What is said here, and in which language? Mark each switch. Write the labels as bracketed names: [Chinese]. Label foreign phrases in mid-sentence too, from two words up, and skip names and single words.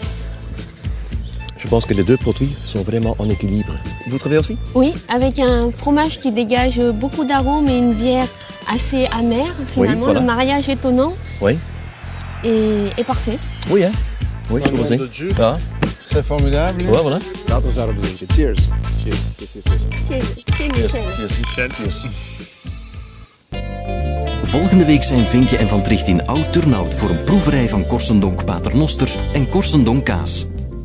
[French] Je pense que les deux produits sont vraiment en équilibre. Vous trouvez aussi? Oui, avec un fromage qui dégage beaucoup d'arômes et une bière assez amère. Finalement, Oui, voilà. Le mariage étonnant Oui. est parfait. Oui, hein? Oui, je vous de jus. Ah, C'est formidable. ouais, voilà. [Dutch] Laten we daarop drinken. Cheers. Volgende week zijn Vinkje en Van Tricht in Oud-Turnhout voor een proeverij van Korsendomk Paternoster en Korsendomk kaas.